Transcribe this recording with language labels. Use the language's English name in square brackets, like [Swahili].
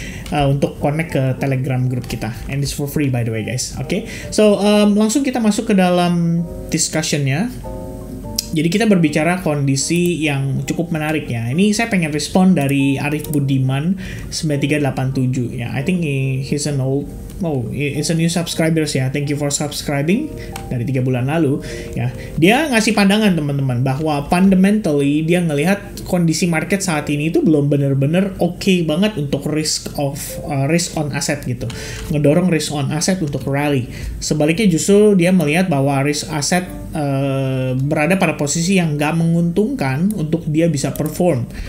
[Indonesian] Untuk connect ke Telegram group kita, [English] and it's for free by the way guys, [Indonesian] oke? So langsung kita masuk ke dalam discussionnya. Jadi kita berbicara kondisi yang cukup menarik ya. Ini saya pengen respon dari Arif Budiman 9387 ya. [English] I think he's a new subscribers ya. Thank you for subscribing [Indonesian] dari 3 bulan lalu ya. Dia ngasih pandangan teman-teman bahwa fundamentally dia ngelihat kondisi market saat ini itu belum bener-bener oke banget untuk risk on asset gitu. Ngedorong risk on asset untuk rally. Sebaliknya justru dia melihat bahwa risk asset berada pada posisi yang nggak menguntungkan untuk dia bisa perform.